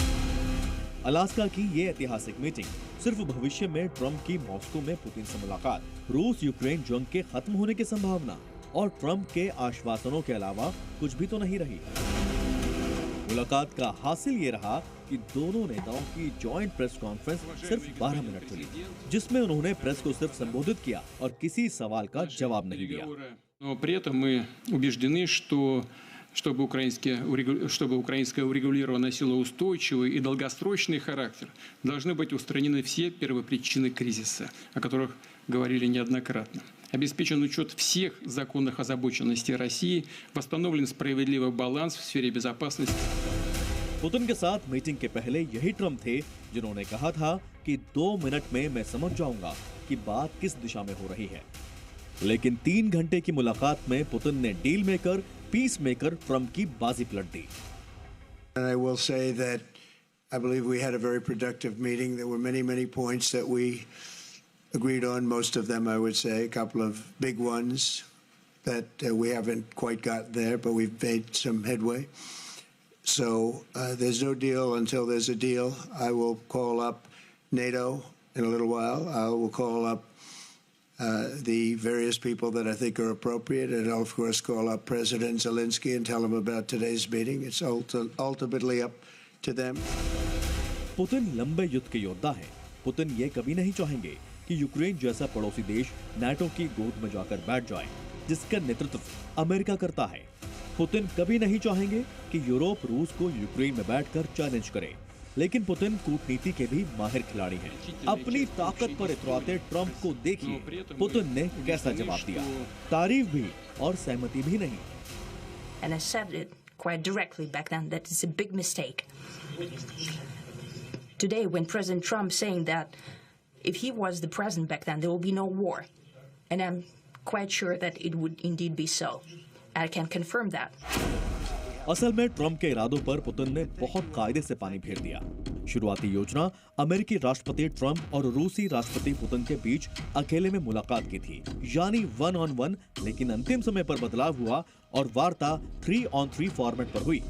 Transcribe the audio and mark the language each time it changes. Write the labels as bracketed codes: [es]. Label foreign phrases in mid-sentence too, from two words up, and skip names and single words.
[hi] अलास्का की ये ऐतिहासिक मीटिंग सिर्फ भविष्य में ट्रंप की मॉस्को में पुतिन से मुलाकात, रूस यूक्रेन जंग के खत्म होने की संभावना और ट्रंप के आश्वासनों के अलावा कुछ भी तो नहीं रही। मुलाकात का हासिल ये रहा कि दोनों नेताओं की [en] joint press conference [hi] सिर्फ 12 मिनट चली, जिसमें उन्होंने प्रेस को सिर्फ संबोधित किया और किसी सवाल का जवाब नहीं दिया। [ru] Чтобы украинская урегулированная сила устойчивый и долгосрочный характер, должны быть устранены все первопричины кризиса, о которых говорили неоднократно. Обеспечен учет всех законных озабоченностей России, восстановлен справедливый баланс в сфере безопасности. [hi] पुतिन के साथ मीटिंग के पहले यही ट्रंप थे जिन्होंने कहा था कि 2 मिनट में मैं समझ जाऊंगा कि बात किस दिशा में हो रही है। लेकिन 3 घंटे की मुलाकात में पुतिन ने [en] deal maker peace maker [hi] ट्रंप की बाजी पलट दी। [en] And I will say that I believe we had a very productive meeting. There were many points that we agreed on. Most of them, I would say, a couple of big ones that we haven't quite got there, but we've made some headway. So there's no deal until there's a deal. I will call up NATO in a little while. I will call up the various people that I think are appropriate, and I'll of course call up President Zelensky and tell him about today's meeting. It's ultimately up to them. [hi] पुतिन लंबे युद्ध के योद्धा हैं। पुतिन ये कभी नहीं चाहेंगे कि यूक्रेन जैसा पड़ोसी देश नाटो की गोद में जाकर बैठ जाए, जिसका नेतृत्व अमेरिका करता है। पुतिन कभी नहीं चाहेंगे कि यूरोप रूस को यूक्रेन में बैठकर चैलेंज करे। लेकिन पुतिन कूटनीति के भी माहिर खिलाड़ी हैं। अपनी ताकत पर इतराते ट्रंप को देखिए पुतिन ने कैसा जवाब दिया। तारीफ भी और सहमति भी नहीं। [en] And I said it quite directly back then that it's a big mistake. Today, when President Trump saying that if he was the president back then, there will be no war, and I'm quite sure that it would indeed be so. I can confirm that. [hi] असल में ट्रंप के इरादों पर पुतिन ने बहुत कायदे से पानी फेर दिया। शुरुआती योजना अमेरिकी राष्ट्रपति ट्रंप और रूसी राष्ट्रपति पुतिन के बीच अकेले में मुलाकात की थी, यानी 1 on 1, लेकिन अंतिम समय पर बदलाव हुआ और वार्ता 3 on 3 फॉर्मेट पर हुई।